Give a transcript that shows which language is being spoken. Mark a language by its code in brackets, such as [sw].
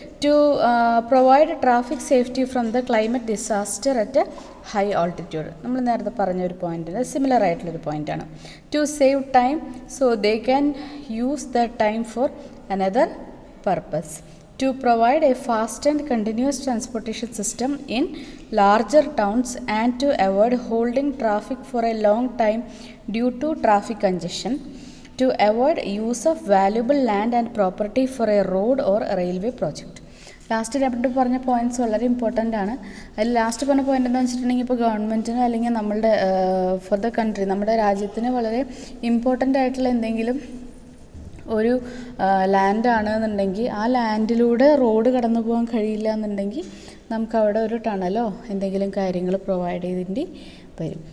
[en] to provide traffic safety from the climate disaster at high altitude, [ml] നമ്മൾ നേരത്തെ പറഞ്ഞ ഒരു പോയിന്റിന് സിമിലർ ആയിട്ടുള്ളൊരു പോയിൻ്റാണ്. [en] To save time so they can use the time for another purpose. To provide a fast and continuous transportation system in larger towns and to avoid holding traffic for a long time due to traffic congestion. To avoid use of valuable land and property for a road or a railway project. [ml] Last രണ്ട് പറഞ്ഞ points വളരെ important ആണ്. അതിൽ last പറഞ്ഞ point എന്താണെന്ന് വെച്ചിട്ടുണ്ടെങ്കിൽ ഇപ്പോൾ ഗവൺമെൻറ്റിന് അല്ലെങ്കിൽ നമ്മളുടെ [en] for the country, [ml] നമ്മുടെ രാജ്യത്തിന് വളരെ ഇമ്പോർട്ടൻ്റ് ആയിട്ടുള്ള എന്തെങ്കിലും ഒരു ലാൻഡാണ് എന്നുണ്ടെങ്കിൽ ആ ലാൻഡിലൂടെ റോഡ് കടന്നു പോകാൻ കഴിയില്ല എന്നുണ്ടെങ്കിൽ നമുക്കവിടെ ഒരു ടണലോ എന്തെങ്കിലും കാര്യങ്ങൾ പ്രൊവൈഡ് ചെയ്തിട്ട് വരും.